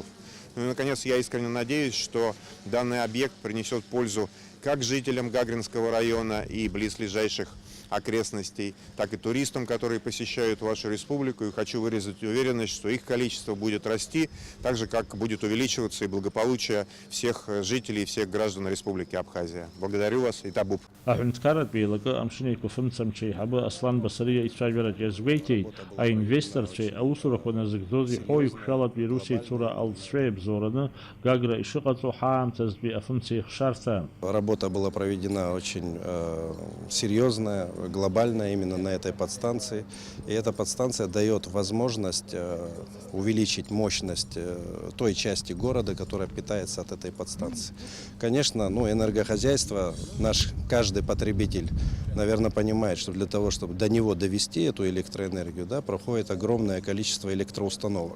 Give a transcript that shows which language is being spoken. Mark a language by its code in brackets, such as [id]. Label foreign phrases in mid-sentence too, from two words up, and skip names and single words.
[ru] Ну и, наконец, я искренне надеюсь, что данный объект принесет пользу как жителям Гагринского района и близлежащих окрестностей, так и туристам, которые посещают вашу республику. И хочу выразить уверенность, что их количество будет расти, так же, как будет увеличиваться и благополучие всех жителей и всех граждан Республики Абхазия. Благодарю вас и табуб. [ab] Аҳәынҭқарратә еилагы Амшын Еиқәа афымцамч еиҳабы Аслан Басариа ицәажәараҿ иазгәеиҭеит аинвесторцәеи аусурақәа назыгӡоз иҳәоу иқәшәалатәи рус еицура алҵшәа иабзоураны Гагра ишыҟаҵо ҳаамҭазтәи афымца еихшарҭа. [ru] Работа была проведена очень серьезная, глобальная именно на этой подстанции. И эта подстанция дает возможность увеличить мощность той части города, которая питается от этой подстанции. Конечно, энергохозяйство, наш каждый потребитель, наверное, понимает, что для того, чтобы до него довести эту электроэнергию, проходит огромное количество электроустановок.